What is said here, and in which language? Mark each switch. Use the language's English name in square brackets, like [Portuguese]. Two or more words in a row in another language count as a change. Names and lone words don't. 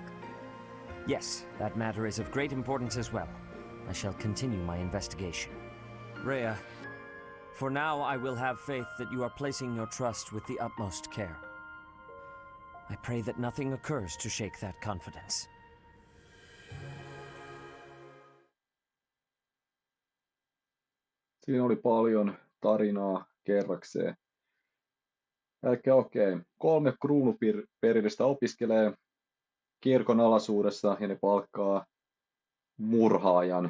[English] Yes, that matter is of great importance as well. I shall continue my investigation. Rhea, for now I will have faith that you are placing your trust with the utmost care. I pray that nothing occurs to shake that confidence. [Finnish] Siinä oli paljon tarinaa kerrakseen. Okei. 3 kruunuperillistä opiskelee kirkon alaisuudessa ja ne palkkaa murhaajan.